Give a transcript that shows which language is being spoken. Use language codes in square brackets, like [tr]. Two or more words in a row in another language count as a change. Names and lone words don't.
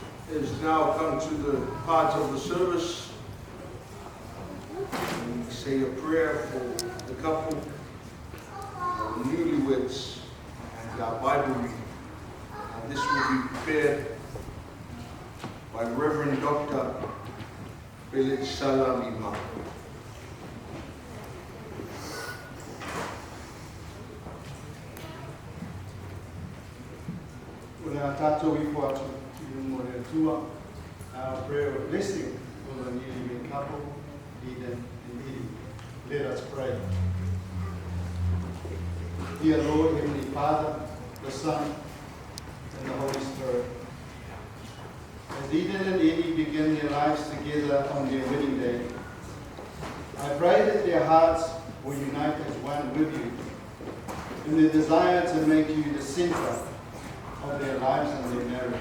[en] has now come to the part of the service. And we say a prayer for the couple, the newlyweds, and our Bible reading. And this will be prepared by Reverend Dr. Felix Salamima. Una tato i whatu i mone tua, our prayer of blessing for the newlywed couple, Eden and Edie. Let us pray. Dear Lord, Heavenly Father, the Son, and the Holy Spirit, as Eden and Edie begin their lives together on their wedding day, I pray that their hearts will unite as one with you in the desire to make you the center of their lives and their marriage.